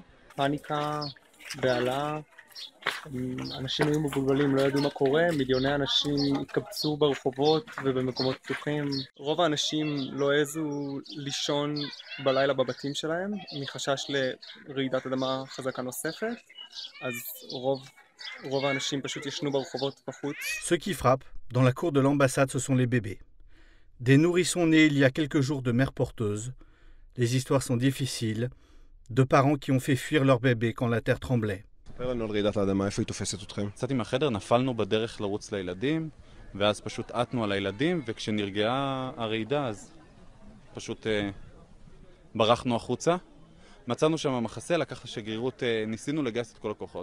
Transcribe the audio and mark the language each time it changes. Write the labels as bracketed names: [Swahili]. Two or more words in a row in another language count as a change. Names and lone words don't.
[Hebrew] פאניקה, בהלה, אנשים היו מבולבלים, לא ידעו מה קורה, מיליוני אנשים התקבצו ברחובות ובמקומות פתוחים. רוב האנשים לא העזו לישון בלילה בבתים שלהם, מחשש לרעידת אדמה חזקה נוספת, אז רוב האנשים פשוט ישנו ברחובות בחוץ. [French] Ce qui frappe, dans la cour de l'ambassade, ce sont les bébés. Des nourrissons nés il y a quelques jours de mères porteuses. Les histoires sont difficiles, de parents qui ont fait fuir leur bébé quand la terre tremblait. [Hebrew] ספר לנו על רעידת האדמה, איפה היא תופסת אתכם? יצאתי מהחדר, נפלנו בדרך לרוץ לילדים, ואז פשוט עטנו על הילדים, וכשנרגעה הרעידה אז פשוט ברחנו החוצה. מצאנו שם מחסה, לקח לשגרירות, ניסינו לגייס את כל הכוחות.